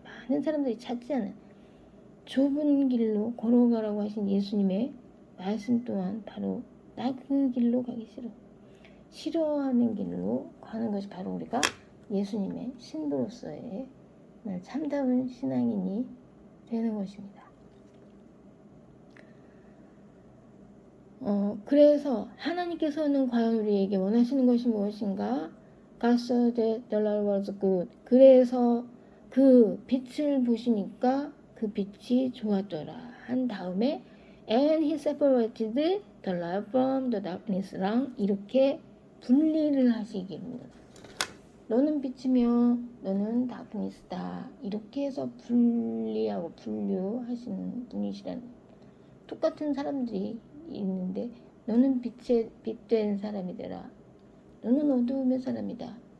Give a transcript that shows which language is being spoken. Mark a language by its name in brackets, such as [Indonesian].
[Korean] 많은 사람들이 찾지 않은 좁은 길로 걸어가라고 하신 예수님의 말씀 또한 바로 나 그 길로 가기 싫어하는 길로 가는 것이 바로 우리가 예수님의 신부로서의 참다운 신앙인이 되는 것입니다. 그래서 하나님께서는 과연 우리에게 원하시는 것이 무엇인가? [English] God saw that the light was good. [Korean] 그래서 그 빛을 보시니까 그 빛이 좋았더라 한 다음에 [English] and he separated the light from the darkness [Korean] 랑 이렇게 분리를 하시기입니다. 너는 빛이며 너는 다크니스다. 이렇게 해서 분리하고 분류하시는 분이시라는, 똑같은 사람들이 있는데 너는 빛된 사람이 되라, 너는 어두움의 사람이다.